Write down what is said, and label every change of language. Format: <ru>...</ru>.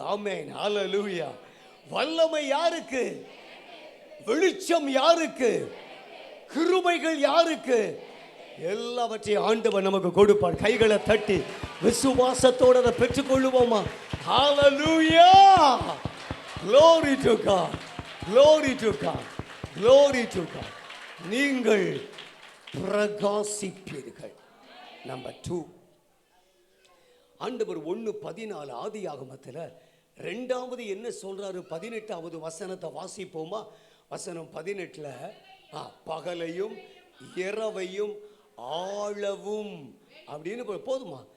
<ta>ஆமென், ஹல்லேலூயா. வல்லமை யாருக்கு? வெளிச்சம் யாருக்கு? கிருபைகள் யாருக்கு? எல்லாவற்றையும் ஆண்டவர் நமக்கு கொடுப்பார். கைகளை தட்டி விசுவாசத்தோடு அதை பெற்றுக்கொள்ளுவோமா? ஹல்லேலூயா.</ta> <en>Glory to God, glory to God, glory to God.</en> <ta>நீங்கள் பிரகாசிப்பீர்கள். நம்பர் 2, ஆண்டவர் 1:14 ஆதியாகமத்தில் 2வது என்ன சொல்றாரு? 18வது வசனத்தை வாசிப்போமா? வசனம் 18ல் பகலையும் இரவையும் ஆளவும் அப்படின்னு போதுமா?</ta>